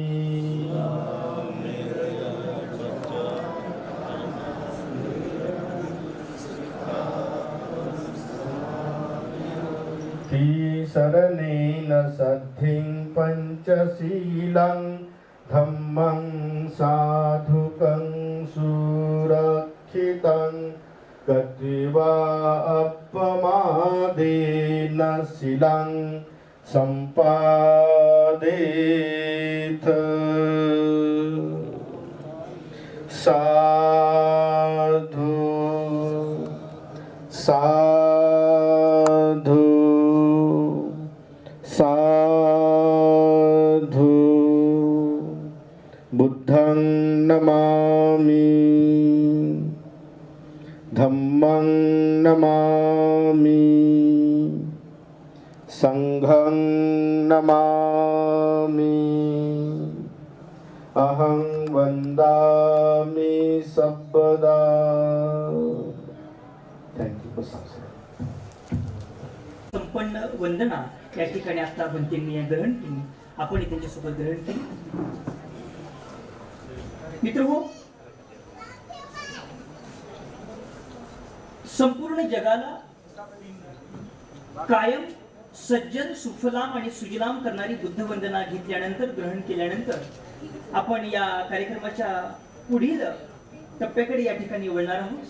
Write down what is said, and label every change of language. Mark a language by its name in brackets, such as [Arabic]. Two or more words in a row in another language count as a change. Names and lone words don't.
[Pali] शरणेन सद्धिं पंचशीलं धम्मं साधुकं सुरक्षितं कतिवा अपमादेन शिलं सम्पादेथ साधु साधु साधु बुद्धं नमामि धम्मं नमामि संघं नमामि अहं वन्दामि सर्वदा. [Marathi] थँक्यू. संपन्न वंदना या ठिकाणी आता बनतेंनी ग्रहण केली. आपण त्यांच्यासोबत ग्रहण केली. मित्रहो, संपूर्ण जगाला कायम सज्जन सुफलाम आणि सुजलाम करणारी बुद्ध वंदना घेतल्यानंतर, ग्रहण केल्यानंतर आपण या कार्यक्रमाच्या पुढील टप्प्याकडे या ठिकाणी वळणार आहोत.